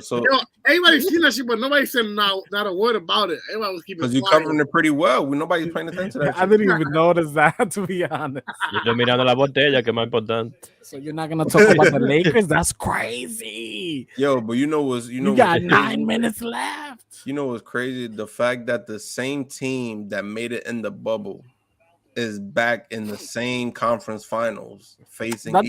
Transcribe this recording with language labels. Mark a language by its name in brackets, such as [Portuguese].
[English] So everybody seen that shit, but nobody said not a word about it. Everybody was keeping quiet. Because you covering it pretty well. Nobody's paying attention to that. I didn't even notice that, to be honest. [Spanish] Yo mirando la botella, que es más importante. [English] So you're not gonna talk about the Lakers? That's crazy. Yo, but you got 9 minutes left. You know what's crazy? The fact that the same team that made it in the bubble is back in the same conference finals facing that each